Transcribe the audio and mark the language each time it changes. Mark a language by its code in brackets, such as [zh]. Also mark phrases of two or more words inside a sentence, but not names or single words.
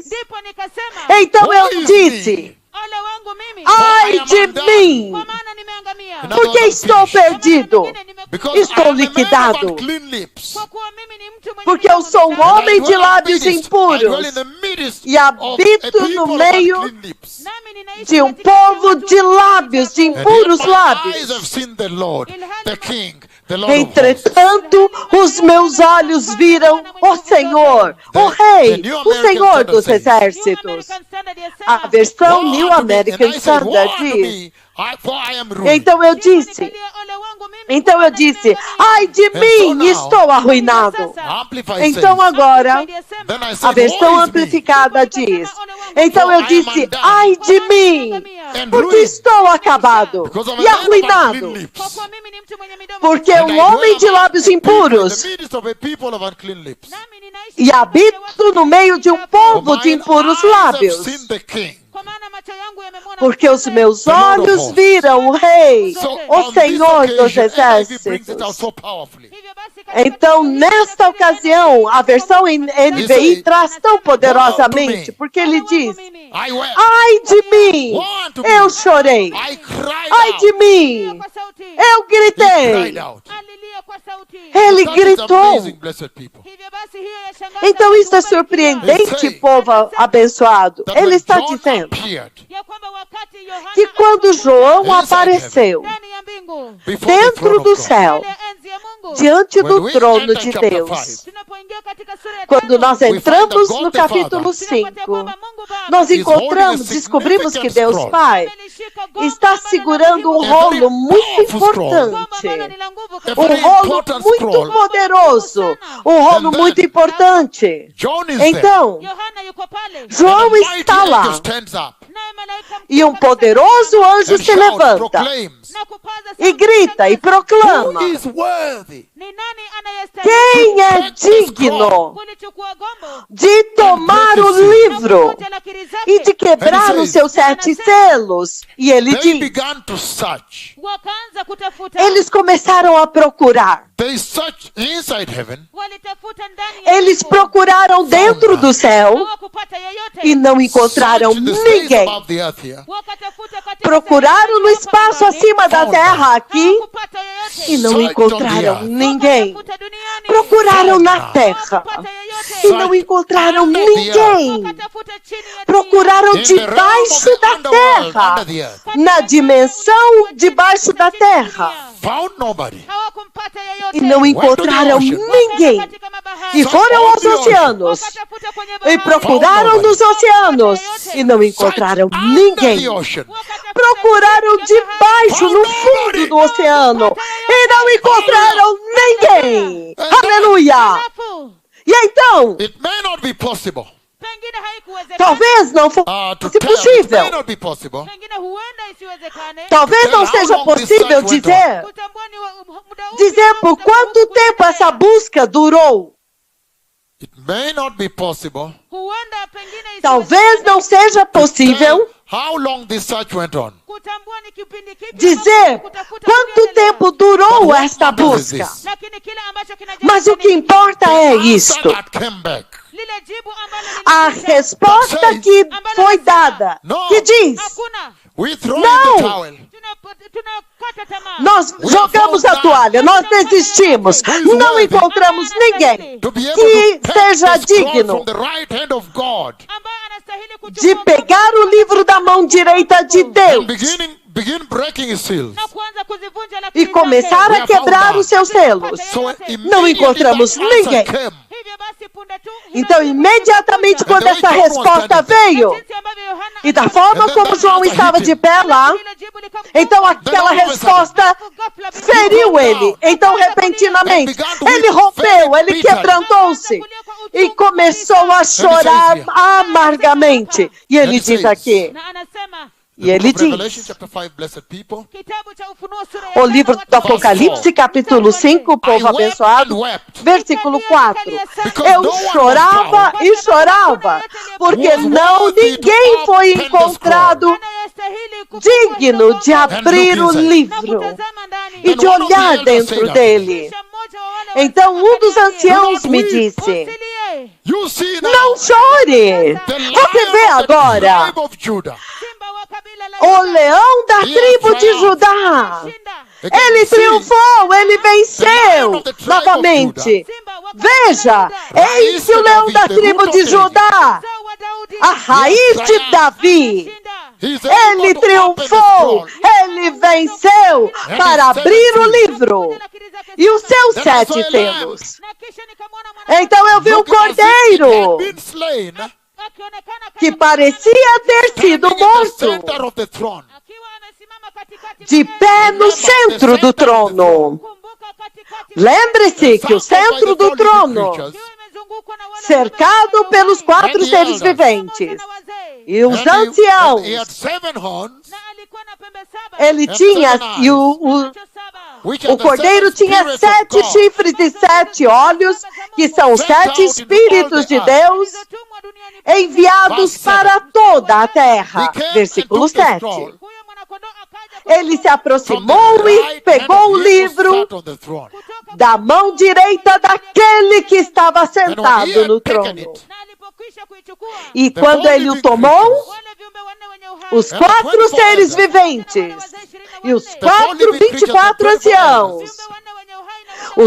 [sw] ndipo nikasema, [pt] então eu [en] "Woe is [pt] disse, [en] me, [sw] ole wangu mimi, [pt] ai de mim, [sw] kwa maana nimeangamia. [en] In [pt] por [en] other [pt] que [en] words, [pt] estou [en] finished. [pt] perdido? [en] Because [pt] Estou [en] I am a man of [pt] liquidado. [en] unclean lips. [sw] Kwa kuwa mimi ni mtu mwenye [pt] Porque eu [sw] midomo [pt] sou um [sw] michafu, [pt] homem [en] And I [pt] de [en] dwell [pt] lábios [en] I dwell [pt] impuros [en] in the midst [pt] e [en] of a [pt] habito [en] people [pt] no [en] of [pt] meio [en] unclean lips. [sw] nami ninaishi [pt] de um [sw] katika [pt] povo [sw] watu [pt] de [sw] wenye [pt] lábios, de [sw] midomo [en] And [pt] impuros [en] yet my eyes [pt] lábios. [en] have seen the Lord, the King, the Lord of hosts. [pt] Entretanto, os meus olhos viram o Senhor, o Rei, o Senhor dos [en] New [pt] exércitos. [sw] American Standard yasema, [pt] A versão [en] Woe New unto me. American And I said, "Woe Standard unto [pt] diz. [en] me, for I am ruined." [pt] Então eu disse, [sw] nikalia, ole wangu mimi, [pt] então [sw] kwa [pt] eu [sw] maana [pt] disse, [sw] nimeangamia. [pt] ai de mim, estou arruinado. [en] Amplify [pt] Então [en] says, [pt] agora, [en] then I [pt] a [en] said, [pt] versão [en] "Woe is me, [pt] amplificada diz, então eu disse, ai de mim, porque estou acabado [en] because I'm a [pt] e [en] man of unclean [pt] arruinado, [en] lips, [sw] Kwa kuwa mimi ni mtu mwenye midomo [pt] porque [sw] michafu, [pt] um [en] and I [pt] homem de [en] dwell among [pt] lábios [en] people in [pt] impuros [en] the midst of a people of unclean lips. [sw] nami ninaishi [pt] e [sw] katika [pt] habito [sw] watu [pt] no meio de um [sw] michafu. [pt] povo [en] For [pt] de [en] mine [pt] impuros [en] eyes have [pt] lábios, [en] seen the King. [sw] Kwa maana macho yangu yamemwona [pt] porque os [sw] mfalme. [pt] meus [en] The Lord of [pt] olhos [en] hosts. [pt] viram o Rei, [en] So [pt] o [en] on this [pt] Senhor dos [en] occasion, NIV brings it out [pt] exércitos. [en] so powerfully. [sw] Hivyo basi katika [pt] Então, [sw] siku hii, [pt] nesta [sw] tafsiri [pt] ocasião, a versão NVI traz tão poderosamente, porque ele diz, [en] I wept. [pt] ai de mim, eu chorei, [en] I cried [pt] ai de [en] out. [pt] mim, [sw] kwa sauti, [pt] eu [en] He cried [pt] gritei. [en] out. [sw] alilia kwa sauti. [pt] Ele [en] That is [pt] gritou. [en] amazing, blessed people. [sw] Hivyo basi hiyo yashangaza [pt] Então [sw] watu [pt] isso é [sw] wabarikiwa. [pt] surpreendente, povo abençoado. [en] That [pt] Ele [en] when [pt] está [en] John [pt] dizendo [en] appeared [sw] Ya kwamba wakati Yohana [pt] que quando João [en] Inside [pt] apareceu [sw] ndani ya mbingu, [en] before the [pt] dentro [en] throne [pt] do [en] of God, [pt] céu, [sw] mbele ya enzi ya Mungu, [pt] diante [en] When [pt] do [en] we [pt] trono [en] enter [pt] de [en] chapter [pt] Deus, [en] 5, [sw] tunapoingia katika sura ya [pt] quando [sw] tano, [pt] nós [en] find [pt] entramos [en] that [pt] no [en] God the [pt] capítulo [en] Father, [sw] tunapotea [pt] 5, [sw] kwamba Mungu Baba [pt] nós [en] is holding [pt] encontramos, [en] a [pt] descobrimos que [en] significant [pt] Deus [en] scroll. [pt] Pai [sw] amelishika gombo [pt] está [sw] ambalo [pt] segurando um [sw] ni [en] A [pt] rolo [en] very [pt] muito [en] powerful scroll. [sw] gombo ambalo ni [pt] importante, [sw] la nguvu [en] A [sw] kabisa. [pt] um [en] very [pt] rolo [en] important [pt] muito [en] scroll. [pt] poderoso, um rolo [en] And then- [pt] muito importante. [en] John is there. [pt] Então, [sw] Yohana yuko pale, [en] And [pt] João [en] a mighty [pt] está [en] angel [pt] lá [en] stands up [sw] naye malaika mkuu [pt] e um [sw] kabisa [pt] poderoso anjo [en] and [pt] se [en] shouts, [pt] levanta [en] proclaims, [sw] na kupaza [pt] e [sw] sauti [pt] grita e [en] "Who [pt] proclama: [en] is worthy [sw] ni nani anayestahili [pt] quem é digno [sw] kulichukua gombo [pt] de tomar o livro [sw] na kuvunja lakiri zake? [pt] e de quebrar os seus 7 selos? E ele [en] They [pt] diz: [en] began to search. [sw] Wakaanza kutafuta, [pt] eles começaram a procurar. [en] They searched inside heaven [sw] walitafuta ndani ya [pt] Eles [sw] mbingu, [pt] procuraram dentro do céu [sw] hawakupata yeyote, [pt] e não encontraram [en] searched the space [pt] ninguém. [en] above the earth here. [sw] wakatafuta katika [pt] Procuraram [sw] sehemu [pt] no [sw] iliyopo [pt] espaço [sw] angani, [pt] acima da terra aqui, [sw] hawakupata yeyote, yote. [pt] e não [en] Searched on the [pt] encontraram [en] earth. [pt] ninguém. [sw] Wakatafuta duniani. [pt] Procuraram na terra [sw] Hawakupata yeyote. [pt] e não encontraram ninguém. [sw] Wakatafuta chini ya dunia. [pt] Procuraram [en] In the realm of [pt] debaixo [en] the [pt] da [en] underworld, [pt] terra, [en] under the earth. [pt] na dimensão debaixo da terra, [en] Found nobody. [sw] Hawakumpata yeyote. [pt] e não encontraram ninguém. [sw] Katika mabahari. [pt] E foram aos oceanos [sw] Wakatafuta kwenye [pt] e [sw] bahari. [pt] procuraram nos oceanos e não encontraram [en] Searched under [pt] ninguém. [en] the ocean. [pt] Procuraram debaixo, no fundo do oceano e não encontraram ninguém. Aleluia! [sw] Halafu, [pt] E então, [en] It may not be possible [sw] pengine haikuwezekana. [pt] talvez não [en] to [pt] fosse [en] tell. It may [pt] possível. [en] not be possible. [sw] Pengine huenda isiwezekane. [pt] Talvez não [en] How [pt] seja [en] long this [pt] possível [en] search went [pt] dizer, [sw] Kutambua ni muda upi [pt] dizer [sw] au [pt] por [sw] muda [pt] quanto [sw] upi [pt] tempo essa [sw] kuendelea. [pt] busca durou. [en] It may not be possible [sw] Huenda pengine [pt] Talvez não seja [en] to [pt] possível [en] tell how long this search went on. [sw] kutambua ni kipindi kipi [pt] dizer [sw] ambacho kutafuta [pt] quanto [sw] kuendelea. [pt] tempo durou [en] But what [pt] esta [en] matters is [pt] busca. [en] this. [sw] Lakini kile ambacho [pt] Mas o que importa é [en] The answer [pt] isto. [en] that came back. [sw] lile jibu ambalo [pt] A [sw] lilikuja, [pt] resposta que foi dada, que diz, [sw] hakuna, [en] We throw [pt] Não. [en] in the towel. [sw] tunakata tamaa. [pt] nós jogamos a toalha, nós desistimos, não encontramos ninguém [en] To be able [pt] que [en] to take [pt] seja [en] the scroll [pt] digno [en] from the right hand of God [sw] ambaye anastahili [pt] de [sw] kuchukua [pt] pegar o livro da mão direita de [en] and [pt] Deus [en] begin breaking his seals. [sw] na kuanza kuzivunja [pt] e [sw] lakini [pt] começar a quebrar os seus selos. [en] So [pt] Não [en] immediately [pt] encontramos [en] that answer [pt] ninguém. [en] came. [sw] hivyo basi punde tu [pt] Então, imediatamente quando [en] And the [pt] essa [en] way John was [pt] resposta [en] standing [pt] veio, [sw] jinsi ambavyo Yohana [pt] e da forma [en] And then [pt] como [en] that [pt] João [en] answer [pt] estava [en] hit [pt] de [en] him. [pt] pé lá, [sw] lile jibu likamgusa. [pt] então aquela resposta feriu ele. Então, repentinamente, ele rompeu, ele quebrantou-se e começou a chorar amargamente. E ele diz aqui, [sw] na anasema [pt] e ele [en] Revelation [pt] diz, [en] chapter 5, blessed people. [sw] kitabu cha Ufunuo sura ya [pt] o livro do Apocalipse, capítulo 5, povo [en] I wept [pt] abençoado, [en] and wept. [pt] versículo 4. Eu chorava e chorava, porque ninguém foi encontrado [sw] anayestahili kufungua [pt] digno de [sw] mdomo [pt] abrir o [sw] na [pt] livro [sw] kutazama ndani. [pt] e de olhar dentro dele. [sw] Kisha mmoja wa wale [pt] Então um dos [sw] walioketi [pt] anciãos me disse, [sw] usilie, [en] You see now [pt] não chore, [en] the [pt] você vê [en] lion of the [pt] agora [en] tribe of Judah. [sw] simba wa kabila la [pt] o [sw] Yuda [pt] leão da tribo de Judá. [sw] shinda. [pt] Ele triunfou, ele venceu novamente. [sw] Simba wa [pt] Veja, eis que o leão da tribo de Judá, [sw] uzao wa Daudi [pt] a raiz de Davi, [sw] shinda. [en] He's [pt] ele [en] able to open the [pt] triunfou, [en] scroll. [pt] ele venceu para abrir o livro e os seus 7 selos. [sw] Na kisha nikamwona mwana [pt] Então eu vi um [en] Looking as if it [pt] cordeiro [en] had been slain, [sw] akionekana [pt] que [sw] kama [pt] parecia ter sido [en] standing in the [pt] morto, [en] center of the throne. [sw] akiwa amesimama katikati [pt] de [sw] mbele. [pt] pé no centro do trono. [sw] Kumbuka katikati [pt] Lembre-se que o centro do trono, [sw] ikiwa imezungukwa na wale [pt] cercado pelos 4 seres viventes, e os anciãos, [en] He had 7 horns, [sw] na alikuwa na pembe saba. [pt] ele tinha, e [sw] Macho saba. [en] which are [pt] o [en] the [pt] cordeiro [en] 7 [pt] tinha [en] spirits of [pt] 7 [en] God. [pt] chifres e 7 olhos, que são os 7 espíritos de Deus [sw] Zilizotumwa duniani [pt] enviados para toda a terra. [en] He came and [pt] Versículo [en] took the [pt] 7. [en] scroll [sw] huyo mwanakondoo akaja [pt] Ele se [en] from the [pt] aproximou e [en] right hand [pt] pegou o [en] of him who [pt] livro [en] sat on the throne. [sw] kutoka [pt] da mão direita daquele que estava [en] And when he [pt] sentado no [en] had taken [pt] trono. [en] it, [sw] na alipokwisha kuichukua [pt] E [en] The [pt] quando [en] four [pt] ele o [en] living [pt] tomou, [en] creatures, [sw] wale viumbe wanne wenye uhai [pt] os [en] And the [pt] 4 [en] 24 [pt] seres [en] elders, [pt] viventes e os [en] The four living creatures [pt] 24 [en] and 24 [pt] anciãos, [sw] viumbe wanne wenye uhai na wale